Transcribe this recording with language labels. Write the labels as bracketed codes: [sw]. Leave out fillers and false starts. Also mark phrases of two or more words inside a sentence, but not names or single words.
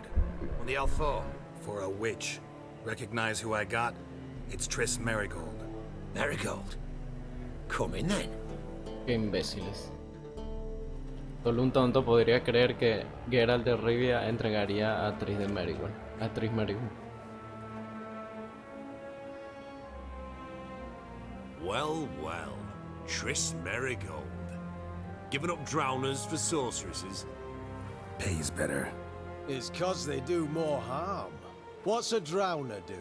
[en] On the Alfor? For a witch. Recognize who I got? It's Triss Marigold. Marigold? Come in then. [es] Qué imbéciles. Solo un tonto podría creer que Geralt de Rivia entregaría a Tris de Merigold. A Tris Merigold. [en] Well, well. Tris Merigold. Giving up drowners for sorceresses? Pays better. It's 'cause they do more harm. What's a drowner do?